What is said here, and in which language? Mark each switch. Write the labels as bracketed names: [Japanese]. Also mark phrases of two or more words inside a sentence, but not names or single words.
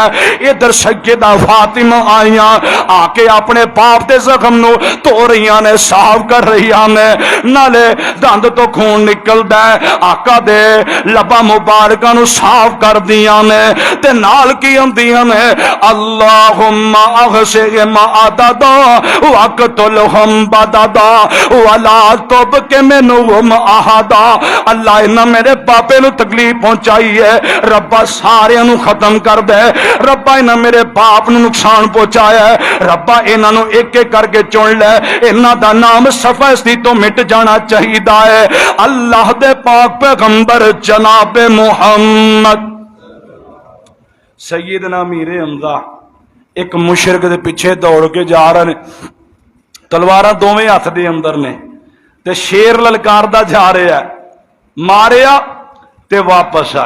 [Punjabi] ਇੱਧਰ ਸੱਯਦਾ ਫ਼ਾਤਿਮਾ ਆਈਆ, ਆਕੇ ਆਪਣੇ ਪਾਪ ਦੇ ਜ਼ਖ਼ਮ ਨੂੰ ਧੋ ਰਹੀ ਨੇ, ਸਾਫ਼ ਕਰ ਰਹੀ ਨੇ, ਨਾਲੇ ਦੰਦ ਤੋਂ ਖ਼ੂਨ ਨਿਕਲਦਾ ਹੈ। ਆਕਾ ਦੇ ਲਬਾ ਮੁਬਾਰਕਾਂ ਨੂੰ ਸਾਫ਼ ਕਰ ਦੀਆਂ ਨੇ ਤੇ ਨਾਲ ਕੀ ਆਂਦੀਆਂ ਨੇ [Arabic] اللهم اغسل معددا واقتلهم بددا ولا تبق منهم أحدا. [Punjabi] ਅੱਲਾਹ ਇਨ੍ਹਾਂ ਮੇਰੇ ਪਾਪੇ ਨੂੰ ਤਕਲੀਫ਼ ਪਹੁੰਚਾਈ ਹੈ, ਰੱਬਾ ਸਾਰੀਆਂ ਨੂੰ ਖ਼ਤਮ ਕਰ ਦੇ। ਰੱਬਾ ਇਨ੍ਹਾਂ ਮੇਰੇ ਪਾਪ ਨੂੰ ਨੁਕਸਾਨ ਪਹੁੰਚਾਇਆ ਹੈ, ਰੱਬਾ ਇਨ੍ਹਾਂ ਨੂੰ ਇੱਕ ਇੱਕ ਕਰਕੇ ਚੁਣ ਲੈ, ਇਨ੍ਹਾਂ ਦਾ ਨਾਮ ਸਫ਼ਾਸਤੀ ਤੋਂ ਮਿਟ ਜਾਣਾ ਚਾਹੀਦਾ ਹੈ। ਅੱਲਾਹ ਦੇ ਪਾਕ ਪੈਗ਼ੰਬਰ ਜਨਾਬ ਮੁਹੰਮਦ ਸੱਯਦਨਾ ਮੀਰ ਹਮਜ਼ਾ ਇੱਕ ਮੁਸ਼ਰਿਕ ਦੇ ਪਿੱਛੇ ਦੌੜ ਕੇ ਜਾ ਰਹੇ ਨੇ, ਤਲਵਾਰਾਂ ਦੋਵੇਂ ਹੱਥ ਦੇ ਅੰਦਰ ਨੇ ਤੇ ਸ਼ੇਰ ਲਲਕਾਰਦਾ ਜਾ ਰਿਹਾ ਹੈ, ਮਾਰਿਆ ਤੇ ਵਾਪਸ ਆਈ।